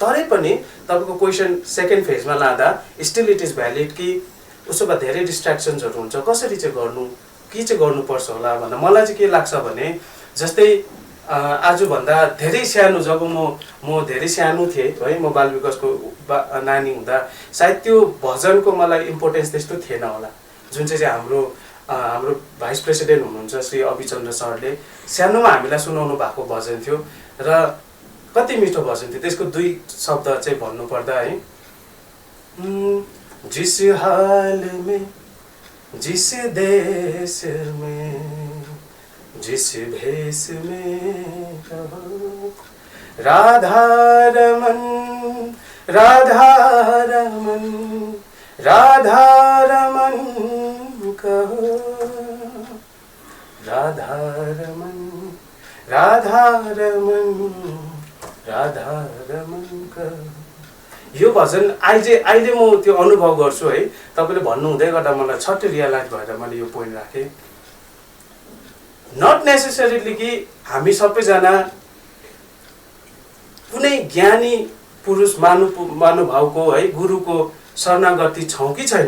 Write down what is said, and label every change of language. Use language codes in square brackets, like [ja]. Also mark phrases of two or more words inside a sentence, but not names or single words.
[ne] तरै पनि तपाईँको [en] question second phaseमा [ne] लाँदा [en] still it is valid [ne] कि उसो भए धेरै डिस्ट्र्याक्सन्सहरू हुन्छ, कसरी चाहिँ गर्नु, के चाहिँ गर्नुपर्छ होला भन्दा मलाई चाहिँ के लाग्छ भने जस्तै आजभन्दा धेरै सानो जब म धेरै सानो थिएँ है, म बाल विकासको नानी हुँदा सायद त्यो भजनको मलाई इम्पोर्टेन्स त्यस्तो थिएन होला, जुन चाहिँ हाम्रो [en] vice president [ne] हुनुहुन्छ श्री अभिचन्द्र सरले सानोमा हामीलाई सुनाउनु भएको भजन थियो र कति मिठो भजन थियो। त्यसको 2 शब्द चाहिँ भन्नुपर्दा है, जिस [hi] हाल में जिस देश में जिस भेष में कहो राधा रमन राधा रमन राधा रमन कहो राधा रमन राधा रमन राधा रमन कहो। [ne] यो भजन अहिले म त्यो अनुभव गर्छु है, तपाईँले भन्नु हुँदै गर्दा मलाई छट्टै रियलाइज भएर मैले यो पोइन्ट राखेँ। [en] not necessarily [ne] कि हामी सबैजना कुनै ज्ञानी पुरुष महानुभावको है गुरुको शरणागति छौँ कि छैनौँ।